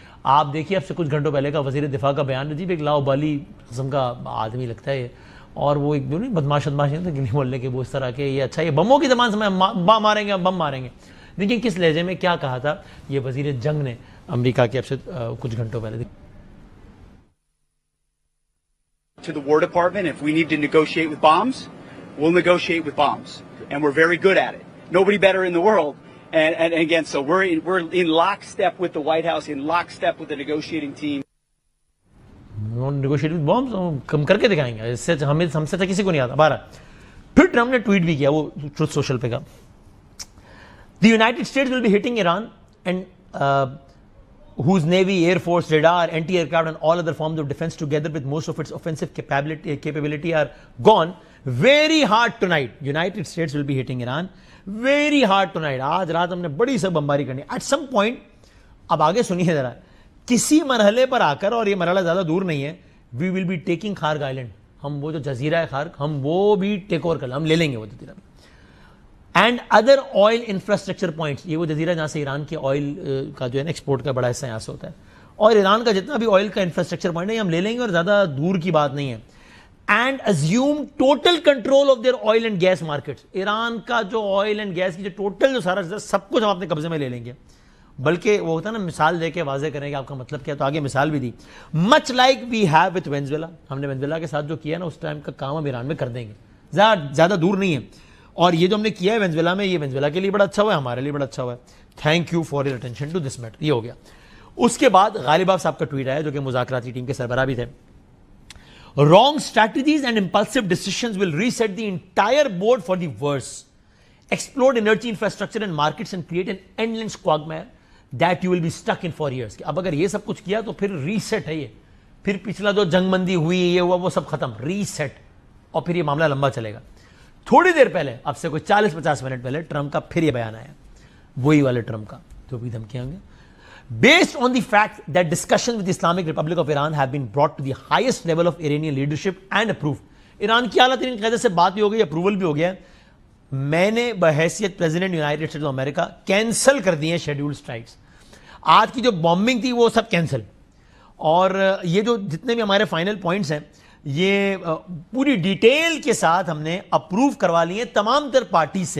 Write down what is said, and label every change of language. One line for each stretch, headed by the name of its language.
Urdu: آپ دیکھیے اب سے کچھ گھنٹوں پہلے کا وزیر دفاع کا بیان, عجیب ایک لاؤبالی قسم کا آدمی لگتا ہے. اور وہ ایک جو نہیں بدماش نہیں تھا گلی محلے کے, وہ اس طرح کے یہ اچھا یہ بموں کی زبان سے بم ماریں گے, بم ماریں گے. لیکن کس لہجے میں کیا کہا تھا یہ وزیر جنگ نے امریکہ کے اب سے کچھ گھنٹوں پہلے.
English: To the War Department, if we need to negotiate with bombs, we'll negotiate with bombs, and we're very good at it. Nobody better in the world. And again, so we're in lockstep with the White House, in lockstep with the negotiating team. Negotiate with bombs
Urdu: کم کر کے دکھائیں گے. اس سے ہم سے کسی کو نہیں آتا. بارہ پھر ٹرمپ نے ٹویٹ بھی کیا, وہ ٹروتھ سوشل پہ کا.
English: The United States will be hitting Iran and whose navy, air force, radar, anti-aircraft and all other forms of defense together with most of its offensive capability are gone very hard tonight. United States will be hitting Iran very hard tonight.
Urdu: آج رات ہم نے بڑی سے بمباری کرنی ہے.
English: At some point,
Urdu: اب آگے سنیے ذرا, کسی مرحلے پر آ کر, اور یہ مرحلہ زیادہ دور نہیں ہے,
English: we will be taking
Urdu: خارگ island. ہم وہ جو جزیرہ ہے خارگ, ہم وہ بھی ٹیک اوور کر لیں, ہم لے لیں گے وہ جزیرہ.
English: and other oil infrastructure points,
Urdu: یہ وہ جزیرہ جہاں سے ایران کے آئل کا جو ہے نا ایکسپورٹ کا بڑا حصہ یہاں سے ہوتا ہے. اور ایران کا جتنا بھی آئل کا انفراسٹرکچر پوائنٹ ہے ہم لے لیں گے, اور زیادہ دور کی بات نہیں ہے.
English: And assume total control of their oil and gas markets.
Urdu: Iran کا جو آئل اینڈ گیس کی جو ٹوٹل جو سارا سب کچھ ہم اپنے قبضے میں لے لیں گے. بلکہ وہ ہوتا ہے نا مثال دے کے واضح کریں کہ آپ کا مطلب کیا, تو آگے مثال بھی دی.
English: much like we have with Venezuela,
Urdu: ہم نے وینزویلا کے ساتھ جو کیا نا اس ٹائم کا کام ہم ایران میں کر دیں گے. زیادہ دور نہیں ہے. اور یہ جو ہم نے کیا ہے وینزویلا میں, یہ وینزویلا کے لیے بڑا اچھا ہوا ہے, ہمارے لیے بڑا اچھا ہوا ہے.
English: Thank you for your attention to this matter.
Urdu: یہ ہو گیا. اس کے بعد غالباف صاحب کا ٹویٹ آیا جو کہ مذاکراتی ٹیم کے سربراہ بھی تھے.
English: Wrong strategies and impulsive decisions will reset the entire board for the worse. Explode energy infrastructure and markets and create an endless quagmire that you will be stuck in for years.
Urdu: اب اگر یہ سب کچھ کیا تو پھر reset ہے, یہ پھر پچھلا جو جنگ بندی ہوئی یہ ہوا وہ سب ختم, ریسیٹ. اور پھر یہ معاملہ لمبا چلے گا. تھوڑی دیر پہلے, اب سے کوئی 40-50 منٹ پہلے, ٹرمپ کا پھر یہ بیان آیا, وہی والے ٹرمپ کا جو بھی دھمکیاں ہوں گے.
English: Based on the fact that discussions with the Islamic Republic of Iran have been brought to the highest level of Iranian leadership and approved.
Urdu: Iran کی اعلیٰ ترین قیادت سے بات بھی ہو گئی, اپروول بھی ہو گیا. میں نے بحیثیت president United States of America cancel کر دی ہیں شیڈیول اسٹرائکس. آج کی جو بامبنگ تھی وہ سب کینسل. اور یہ جو جتنے بھی ہمارے فائنل پوائنٹس ہیں یہ پوری ڈیٹیل کے ساتھ ہم نے اپروو کروا لی ہیں تمام تر پارٹیز سے.